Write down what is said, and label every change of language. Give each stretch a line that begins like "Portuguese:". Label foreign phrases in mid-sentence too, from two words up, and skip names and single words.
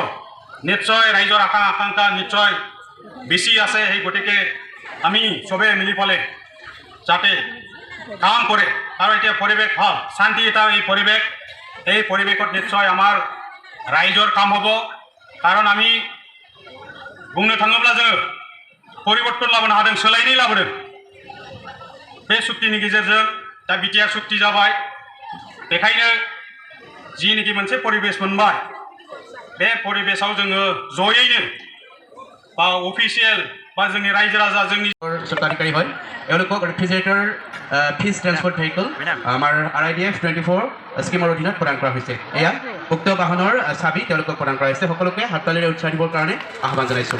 Assamese: নিশ্চয় ৰাইজৰ আকাংক্ষা নিশ্চয় বেছি আছে। সেই গতিকে আমি চবে মিলি পেলাই যাতে কাম কৰে আৰু এতিয়া পৰিৱেশ ভাল শান্তি এটা এই পৰিৱেশত নিশ্চয় আমাৰ ৰাইজৰ কাম হ'ব। কাৰণ আমি
Bodo: बुंनो थाङोब्ला जोङो परिवर्तन लाबोनो हादों, सोलायनाय लाबोदों। बे सुक्तिनि गेजेरजों दा BTR सुक्ति जाबाय। बेखायनो जिनिखि मोनसे परिबेश मोनबाय बे परिबेशाव जोङो जयैनो बा अफिसियेल बा जोंनि रायजो राजा जोंनि
Assamese: सरकारि হয় এওঁলোকক
English: refrigerator fish transport vehicle
Assamese: আমাৰ RIDF 24 স্কিমৰ অধীনত প্ৰদান কৰা হৈছে। এয়া উক্ত বাহনৰ চাবি তেওঁলোকক প্ৰদান কৰা হৈছে। সকলোকে হাততালিৰে উৎসাহ দিবৰ কাৰণে আহ্বান জনাইছোঁ।